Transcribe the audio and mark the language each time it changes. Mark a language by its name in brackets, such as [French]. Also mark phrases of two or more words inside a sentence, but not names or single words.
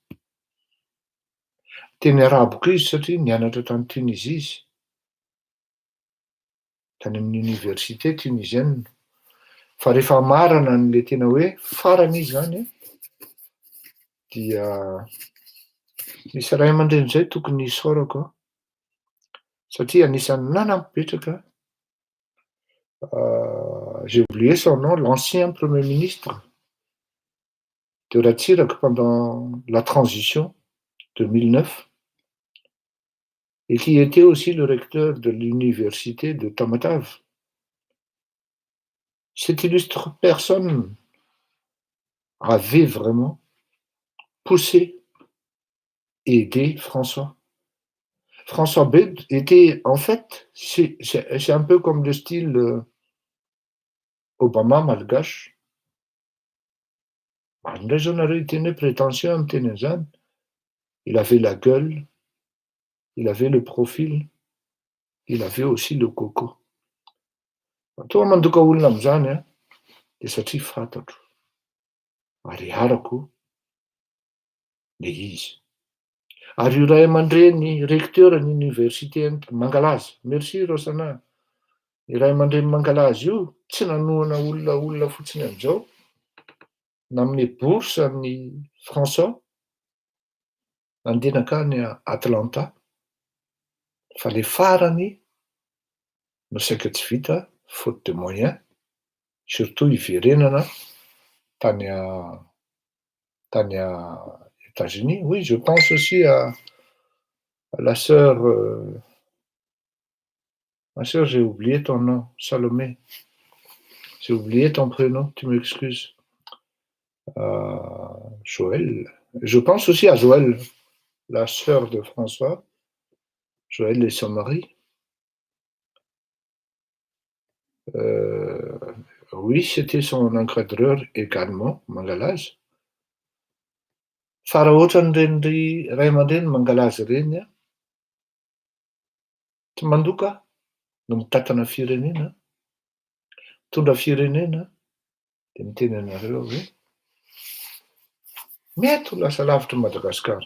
[Malagasy] Teny arabo koa izy satria nianatra tany Tunisie izy, tany amin'ny [French] université tunisienne. [Malagasy] Fa rehefa marana an'le tena hoe farany izy zany dia misy ray aman-dreny zay tokony isaorako satria anisan'ny nanampipetraka [French] j'ai oublié son nom, l'ancien premier ministre de Ratsiraka pendant la transition de 2009 et qui était aussi le recteur de l'université de Tamatave. Cette illustre personne avait vraiment poussé et aidé François. François Bedy était, en fait, c'est un peu comme le style Obama malgache. [Malagasy] Indray zao nareo hiteny hoe prétentieux miteny an'izany. [French] Il avait la gueule, il avait le profil, il avait aussi le coco. [Malagasy] Tonga mandoka olona am'zany de satria fantatro ary arako le izy. Ary io ray aman-dreny recteur ny université Mangalaza, merci Rosana. I ray aman-dreny Mangalaza io tsy nanohana olona fotsiny am'izao, nanome bourse an'i François nandeha nakany Atlanta, fa le farany no saika tsy vita [French] faute de moyens, [Malagasy] surtout iverenana tany États-Unis. [French] Oui, je pense aussi à la sœur, ma sœur, j'ai oublié ton nom, Salomé. J'ai oublié ton prénom, tu m'excuses. Joël. Je pense aussi à Joël, la sœur de François. Joël et son mari. Oui, c'était son encadreur également, Mangalaza. [Malagasy] Fa raha ohatran'ireny ray aman-dreny Mangalaza reny tsy mandoka no mitantana firenena, mitondra firenena de miteny anareo hoe mety ho lasa lavitry Madagasikara.